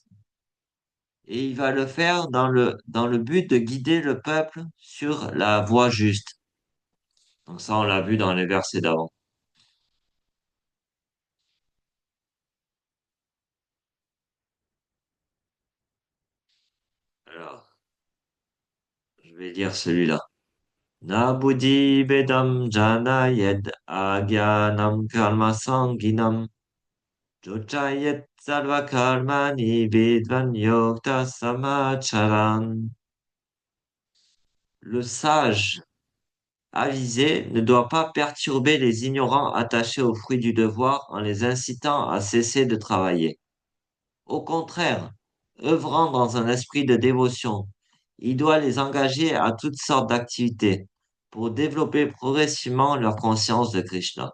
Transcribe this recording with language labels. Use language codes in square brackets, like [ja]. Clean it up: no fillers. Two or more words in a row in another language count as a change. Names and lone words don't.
[fr] Et il va le faire dans le but de guider le peuple sur la voie juste. Donc ça, on l'a vu dans les versets d'avant. Alors, je vais lire celui-là. [sa] Na buddhi bedam jana yed agyanam karma sanginam jochayet sarva karmani vidvan yokta samacharan. [fr] Le sage avisé ne doit pas perturber les ignorants attachés au fruit du devoir en les incitant à cesser de travailler. Au contraire, œuvrant dans un esprit de dévotion, il doit les engager à toutes sortes d'activités pour développer progressivement leur conscience de Krishna.